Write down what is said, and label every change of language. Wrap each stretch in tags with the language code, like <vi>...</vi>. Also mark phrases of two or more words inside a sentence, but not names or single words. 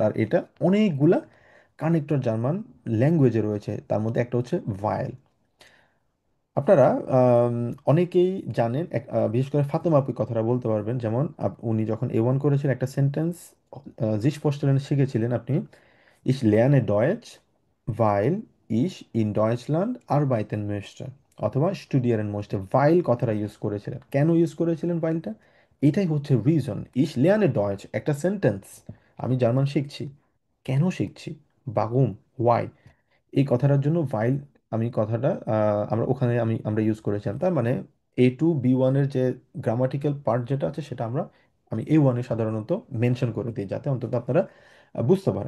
<bn>আর এটা অনেকগুলা কানেক্টর জার্মান ল্যাঙ্গুয়েজে রয়েছে, তার মধ্যে একটা হচ্ছে ভায়েল। আপনারা আম, অনেকেই জানেন বিশেষ করে ফাতেমা আপু কথাটা বলতে পারবেন, যেমন উনি যখন A1 করেছিলেন একটা সেন্টেন্স</bn> <de>sich vorstellen</de> <bn>শিখেছিলেন আপনি,</bn> <de>Ich lerne Deutsch, weil ich in Deutschland arbeiten möchte, অথবা studieren möchte।</de> <bn>weil কথাটা ইউজ করেছিলেন, কেন ইউজ করেছিলেন ভাইলটা? এটাই হচ্ছে রিজন।</bn> <de>Ich lerne Deutsch</de> <bn>একটা সেন্টেন্স, আমি জার্মান শিখছি, কেন শিখছি?</bn> <de>বাগুম, ওয়াই।</de> <bn>এই কথাটার জন্য ভাইল, আমি কথাটা আমরা ইউজ করেছিলাম। তার মানে A2 B1-এর যে</bn> <en>grammatical part</en> <bn>যেটা আছে সেটা আমি A1-এ সাধারণত মেনশন করে দিই, যাতে অন্তত আপনারা বুঝতে পারেন।</bn>